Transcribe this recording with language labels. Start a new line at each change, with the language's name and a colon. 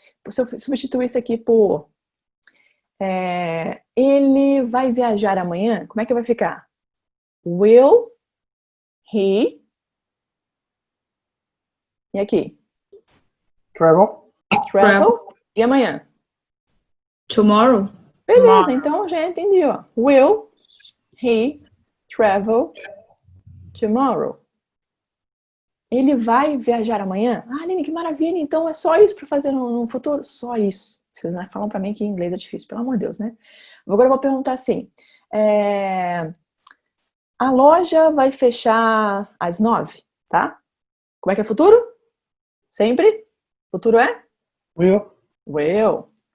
Portuguese: Se eu substituir isso aqui por ele vai viajar amanhã, como é que vai ficar?
English: Will he...
Portuguese: E aqui?
English: Travel.
Portuguese: E amanhã?
English: Tomorrow.
Portuguese: Beleza, então já entendi, ó.
English: Will he travel tomorrow?
Portuguese: Ele vai viajar amanhã? Ah, Aline, que maravilha, então é só isso para fazer no futuro? Só isso. Vocês não falam para mim que em inglês é difícil, pelo amor de Deus, né? Agora eu vou perguntar assim, a loja vai fechar às 9, tá? Como é que é futuro? Sempre? Futuro é? Will.